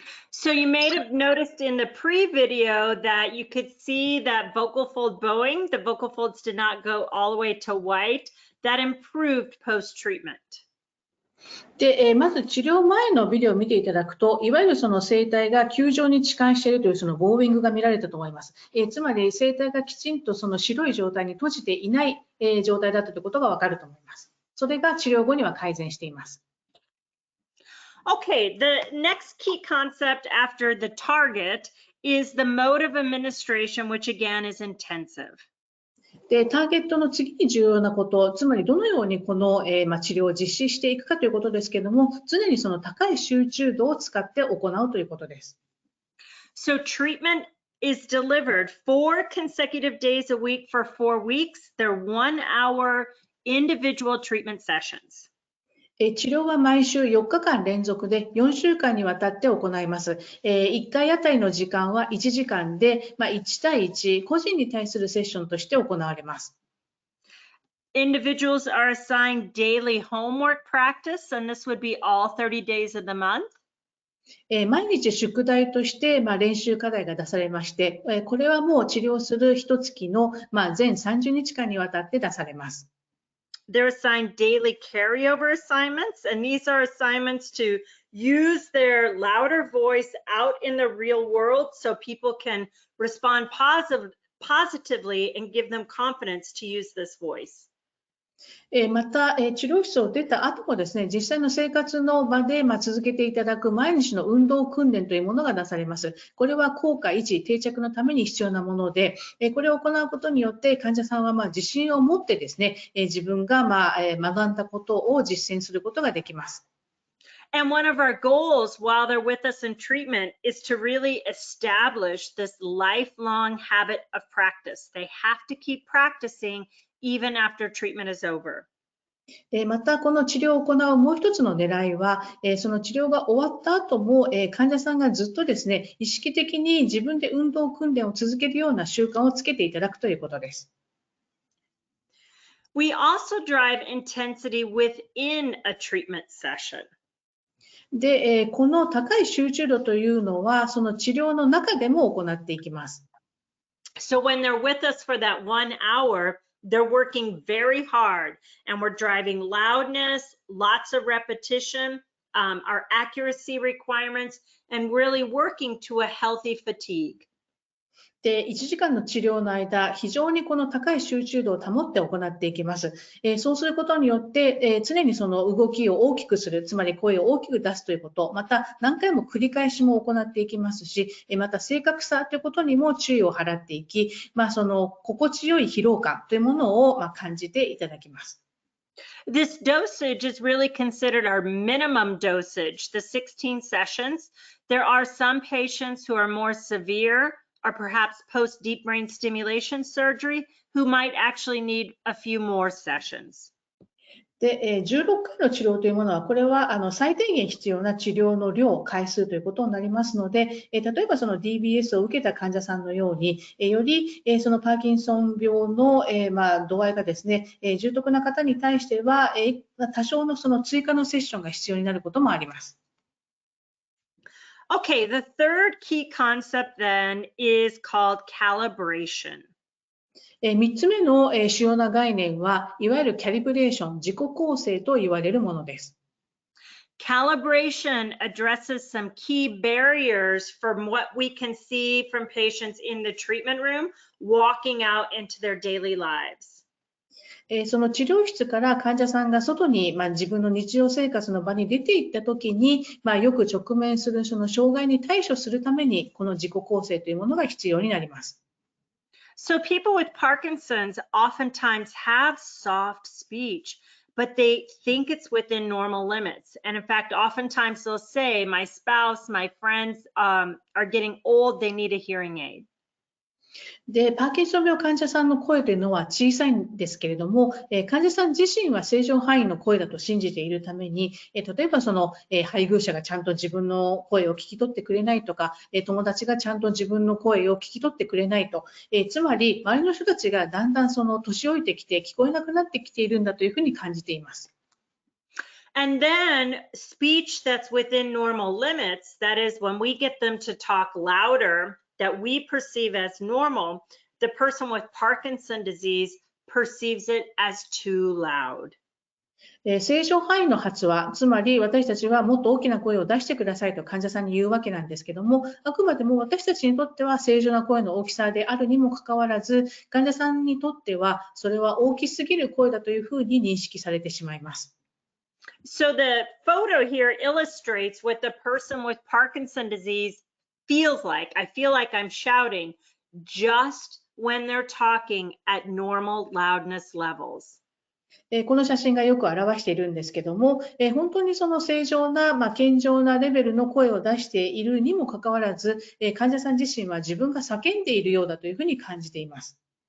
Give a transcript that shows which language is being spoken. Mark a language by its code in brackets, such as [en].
[en] So you may have noticed in the pre-video that you could see that vocal fold bowing, the vocal folds did not go all the way to white. That improved post-treatment. [ja] で、まず治療前のビデオを見ていただくと、いわゆるその声帯が球状に置換しているというそのボーイングが見られたと思います。つまり声帯がきちんとその白い状態に閉じていない、状態だったということがわかると思います。それが治療後には改善しています。 [en] Okay, the next key concept after the target is the mode of administration, which again is intensive. [ja] で、ターゲットの次に重要なこと、つまりどのようにこの、治療を実施していくかということですけれども、常にその高い集中度を使って行うということです。 [en] So treatment is delivered 4 consecutive days a week for 4 weeks. They're 1-hour individual treatment sessions. [ja] 治療は毎週4日間連続で4週間にわたって行います。 1回あたりの時間は1時間で、1対1、個人に対するセッションとして行われます。 [en] Individuals are assigned daily homework practice, and this would be all 30 days of the month. [ja] 毎日宿題として、練習課題が出されまして、これはもう治療する1月の、全30日間にわたって出されます。 [en] They're assigned daily carryover assignments, and these are assignments to use their louder voice out in the real world so people can respond positively and give them confidence to use this voice. [ja] また、治療室を出た後もですね、実際の生活の場で続けていただく毎日の運動訓練というものが出されます。これは効果維持、定着のために必要なもので、これを行うことによって患者さんは自信を持ってですね、自分が学んだことを実践することができます。 [en] And one of our goals while they're with us in treatment is to really establish this lifelong habit of practice. They have to keep practicing even after treatment is over. [ja] また、この治療を行うもう一つの狙いは、その治療が終わった後も、患者さんがずっとですね、意識的に自分で運動訓練を続けるような習慣をつけていただくということです。 [en] We also drive intensity within a treatment session. [ja] で、この高い集中度というのは、その治療の中でも行っていきます。 [en] So when they're with us for that 1 hour, they're working very hard and we're driving loudness, lots of repetition, our accuracy requirements, and really working to a healthy fatigue. [ja] で、1時間の治療の間、非常にこの高い集中度を保って行っていきます。そうすることによって、常にその動きを大きくする、つまり声を大きく出すということ、また何回も繰り返しも行っていきますし、また正確さということにも注意を払っていき、その心地よい疲労感というものを感じていただきます。 [en] This dosage is really considered our minimum dosage, the 16 sessions. There are some patients who are more severe, or perhaps post deep brain stimulation surgery, who might actually need a few more sessions. [ja] で、16回の治療というものは、これは最低限必要な治療の量、回数ということになりますので、例えばその DBS を受けた患者さんのように、よりそのパーキンソン病の度合いがですね、重篤な方に対しては、多少のその追加のセッションが必要になることもあります。 [en] Okay, the third key concept then is called calibration. [ja] 3つ目の主要な概念は、いわゆるキャリブレーション、自己構成と言われるものです。 [en] Calibration addresses some key barriers from what we can see from patients in the treatment room walking out into their daily lives. [ja] その治療室から患者さんが外に、自分の日常生活の場に出ていったときに、よく直面するその障害に対処するために、この自己構成というものが必要になります。 [en] So people with Parkinson's oftentimes have soft speech, but they think it's within normal limits. And in fact, oftentimes they'll say, my spouse, my friends are getting old, they need a hearing aid. [ja] で、パーキンソン病患者さんの声というのは小さいんですけれども、患者さん自身は正常範囲の声だと信じているために、例えばその、配偶者がちゃんと自分の声を聞き取ってくれないとか、友達がちゃんと自分の声を聞き取ってくれないと、つまり周りの人たちがだんだんその年老いてきて聞こえなくなってきているんだというふうに感じています。 [en] And then speech that's within normal limits, that is when we get them to talk louder, that we perceive as normal, the person with Parkinson's disease perceives it as too loud. [ja] 正常範囲の発話、つまり私たちはもっと大きな声を出してくださいと患者さんに言うわけなんですけども、あくまでも私たちにとっては正常な声の大きさであるにもかかわらず、患者さんにとってはそれは大きすぎる声だというふうに認識されてしまいます。 [en] So the photo here illustrates what the person with Parkinson's disease feels like. I feel like I'm shouting just when they're talking at normal loudness levels. [ja] この写真がよく表しているんですけども、本当にその正常な、健常なレベルの声を出しているにもかかわらず、患者さん自身は自分が叫んでいるようだというふうに感じています。